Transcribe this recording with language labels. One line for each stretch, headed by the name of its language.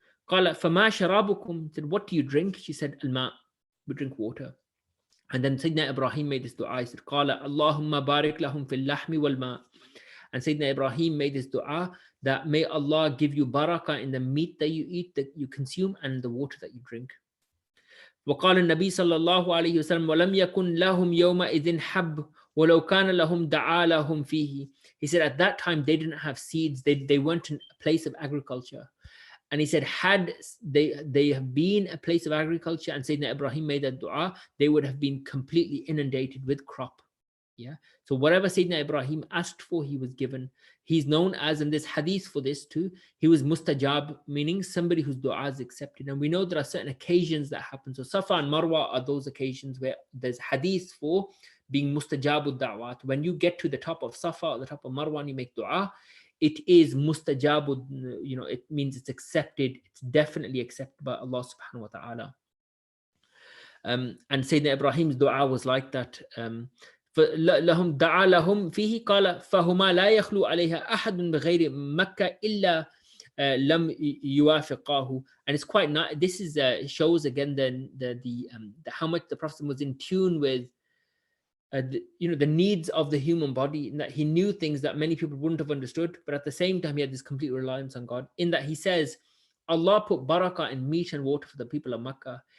Arabic: قال فما شرابكم,
English: said, what do you drink? She said,
Arabic: الماء,
English: we drink water. And then Sayyidina Ibrahim made this dua. He said,
Arabic: قال اللهم بارك لهم في اللحم والماء.
English: And Sayyidina Ibrahim made this dua that may Allah give you barakah in the meat that you eat, that you consume, and the water that you drink.
Arabic: وقال النبي صلى الله عليه وسلم ولم يكن لهم يومئذ حب ولو كان لهم دعا لهم فيه.
English: He said at that time they didn't have seeds, they weren't in a place of agriculture. And he said had they have been a place of agriculture and Sayyidina Ibrahim made that dua, they would have been completely inundated with crop. Yeah. So whatever Sayyidina Ibrahim asked for, he was given. He's known as, in this hadith for this too, he was mustajab, meaning somebody whose dua is accepted. And we know there are certain occasions that happen. So Safa and Marwa are those occasions where there's hadith for being mustajabud da'wat. When you get to the top of Safa or the top of Marwa and you make dua, it is mustajabud, it means it's accepted. It's definitely accepted by Allah subhanahu wa ta'ala. And Sayyidina Ibrahim's dua was like that.
Arabic: لهم دعا لهم فيه قال فهما لا يخلو عليها أحد بغير مكة إلا لم يوافقاه.
English: And it's quite nice. This is shows again the how much the Prophet was in tune with the needs of the human body, in that he knew things that many people wouldn't have understood, but at the same time he had this complete reliance on God, in that he says Allah put barakah in meat and water for the people of Makkah.